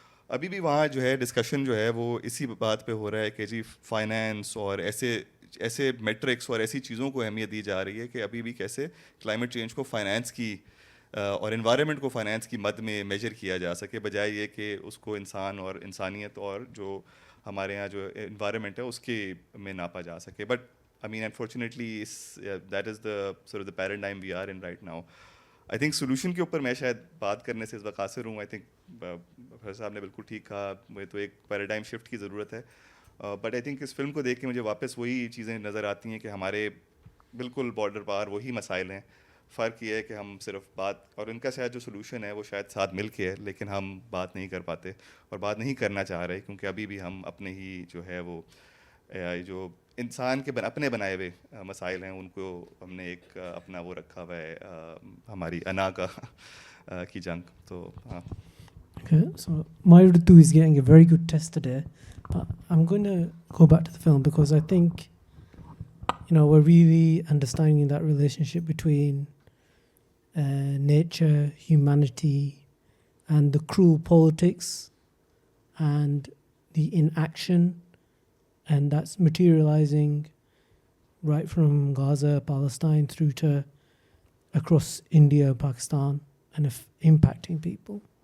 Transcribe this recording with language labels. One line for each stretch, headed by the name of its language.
Urdu: ابھی بھی وہاں جو ہے ڈسکشن جو ہے وہ اسی بات پہ ہو رہا ہے کہ جی فائنینس اور ایسے میٹرکس اور ایسی چیزوں کو اہمیت دی جا رہی ہے کہ ابھی بھی کیسے کلائمیٹ چینج کو فائنینس کی اور انوائرمنٹ کو فائنینس کی مد میں میجر کیا جا سکے, بجائے یہ کہ اس کو انسان اور انسانیت اور جو ہمارے یہاں جو انوائرمنٹ ہے اس کے میں ناپا جا سکے.
English: But I mean, unfortunately, that is the sort of the paradigm we are in right now.
Urdu: I think solution کے اوپر میں شاید بات کرنے سے اس وقت قاصر ہوں. I think پروفیسر صاحب نے بالکل ٹھیک کہا, مجھے تو ایک پیراڈائم شفٹ کی ضرورت ہے. But I think اس film کو دیکھ کے مجھے واپس وہی چیزیں نظر آتی ہیں کہ ہمارے بالکل بارڈر پار وہی مسائل ہیں. فرق یہ ہے کہ ہم صرف بات, اور ان کا شاید جو سولوشن ہے وہ شاید ساتھ مل کے ہے, لیکن ہم بات نہیں کر پاتے اور بات نہیں کرنا چاہ رہے, کیونکہ ابھی بھی ہم اپنے ہی جو ہے وہ جو انسان کے اپنے بنائے ہوئے مسائل ہیں ان کو ہم نے ایک اپنا وہ رکھا ہوا ہے, ہماری انا کی جنگ. تو ہاں.
English: Okay, so Mayrudu is getting a very good test today, but I'm going to go back to the film because I think, we're really understanding that relationship between nature, humanity, and the cruel politics and the inaction, and that's materializing right from Gaza, Palestine, through to across India, Pakistan, and impacting people.